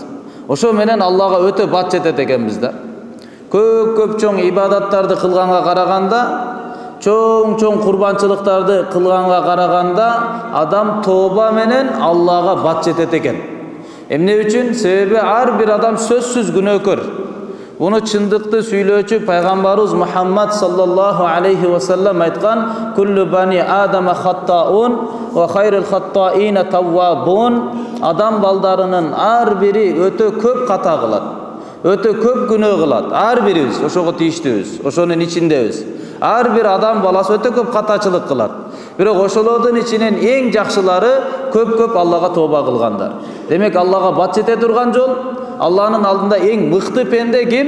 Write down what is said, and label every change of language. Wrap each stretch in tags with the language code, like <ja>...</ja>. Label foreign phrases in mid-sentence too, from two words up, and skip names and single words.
<ky>Ошо менен Аллага өтө бат жетет экенбиз да. Көп чоң ибадаттарды кылганга караганда, чоң курбанчылыктарды кылганга караганда, адам тооба менен Аллага бат жетет экен. Эмне үчүн? Себеби ар бир адам сөзсүз күнөөкөр. Буну чындыкты сүйлөөчү пайгамбарыбыз Мухаммад</ky> <ar>صلى الله عليه وسلم</ar> <ky>айткан:</ky> <ar>"كل بني آدم خطاء وخير الخطائين التوابون."</ar> <ky>Адам балдарынын ар бири өтө көп ката кылат. Өтө көп күнөө кылат. Ар бирибиз ошого тийиштүүбүз, ошонун ичиндебиз. Ар бир адам баласы өтө көп катачылык кылат. Бирок ошолордун ичинен эң жакшылары көп Аллага тооба кылгандар. Демек Аллага бат жете турган жол, Алланын алдында эң мыкты пенде ким?</ky>